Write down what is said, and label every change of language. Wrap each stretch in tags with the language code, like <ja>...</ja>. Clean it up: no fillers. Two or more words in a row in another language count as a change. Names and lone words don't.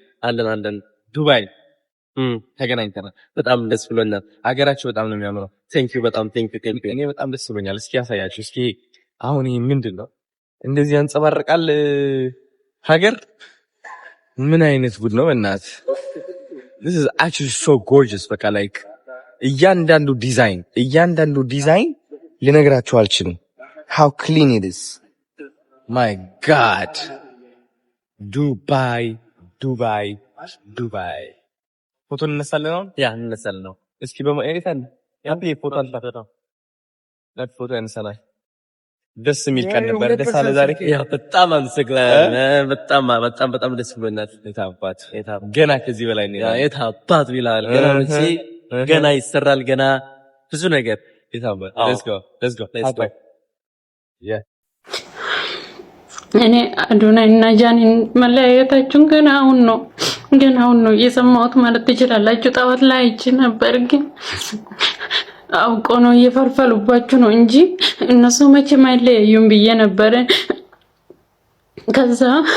<am>አለን ዱባይ ተገናኝተናል። በጣም ደስ ብሎኛል። ሀገራችሁ በጣም ነው የሚያምረው። ቴንኪው በጣም ቴንኪው። እኔ በጣም ደስ ብሎኛል። እስኪ ያሳያችሁ። እስኪ አሁን ይሄ ምንድን ነው? እንደዚህ ያንጸባርቃል ሀገር። ምን አይነት ጉድ ነው በእናትህ።</am> <en>this is actually so gorgeous።</en> <am>በቃ ላይክ እያንዳንዱ ዲዛይን ልነግራችሁ አልችልም።</am> <en>how clean it is. my god</en> <am>ዱባይ ፎቶ እንነሳለን ነው? ያ እንነሳለን ነው። እስኪ በማየታን ያንተ ፎቶ አልፈተና ፎቶ ያነሳናል። ደስ የሚል ቀን ነበር። ደስ አለ ዛሬ። ያ በጣም አመሰግናለሁ። በጣም ደስ ብሎናል። የታባት ገና ከዚህ በላይ ነው። የታባት ቢላል ገና ይሰራል። ገና ብዙ ነገር የታባት።</am> <en>let's go yeah</en> <am>እኔ አዶናይ እና ጃኒን መለያየታችሁን ገና አሁን ነው የሰማሁት ማለት ትችላላችሁ። ጠዋት ላይ አይቼ ነበር፣ ግን አውቆ ነው እየፈርፈሉባችሁ ነው እንጂ እነሱ መቼም አይለያዩም ብዬ ነበር። ከዛ</am>